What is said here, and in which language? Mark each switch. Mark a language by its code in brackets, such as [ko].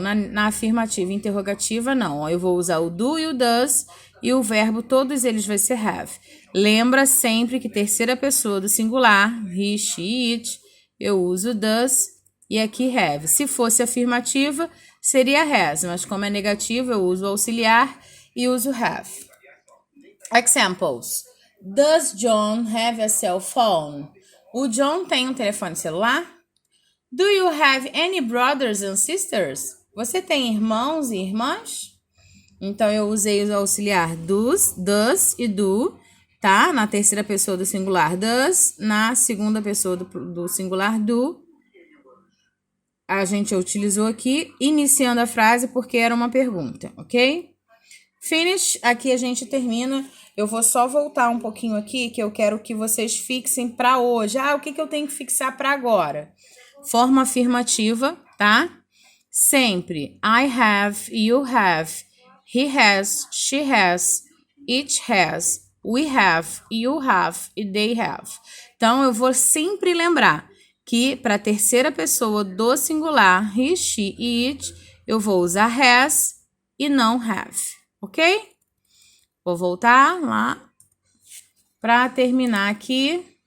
[pt] Na afirmativa interrogativa, não. Eu vou usar o do e o does e o verbo, todos eles vai ser have. Lembra sempre que terceira pessoa do singular, [en] he, she, it, [pt] eu uso does e aqui have. Se fosse afirmativa, seria has, mas como é negativa, eu uso o auxiliar e uso have. [en] Examples. Does John have a cell phone? [pt] O John tem um telefone celular? [en] Do you have any brothers and sisters? [pt] Você tem irmãos e irmãs? Então, eu usei o auxiliar does e do, tá? Na terceira pessoa do singular, does. Na segunda pessoa do singular, do. A gente utilizou aqui, iniciando a frase, porque era uma pergunta, ok? Finish, aqui a gente termina. Eu vou só voltar um pouquinho aqui, que eu quero que vocês fixem para hoje. O que eu tenho que fixar para agora? Forma afirmativa, tá? [en] Sempre I have, you have, he has, she has, it has, we have, you have e they have. [pt] Então, eu vou sempre lembrar que para a terceira pessoa do singular, he, she e it, eu vou usar has e não have, ok? Vou voltar lá para terminar aqui.